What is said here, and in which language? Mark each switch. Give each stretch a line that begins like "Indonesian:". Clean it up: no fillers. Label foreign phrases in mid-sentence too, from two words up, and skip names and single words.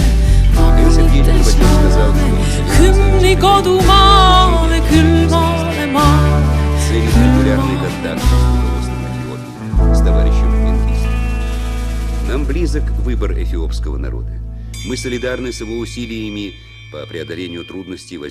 Estonian: Vagunites laulame hümni kodumaale, külmale maale, külmale maale.
Russian: С товарищем Менгисту. Нам близок выбор эфиопского народа. Мы солидарны с его усилиями по преодолению трудностей,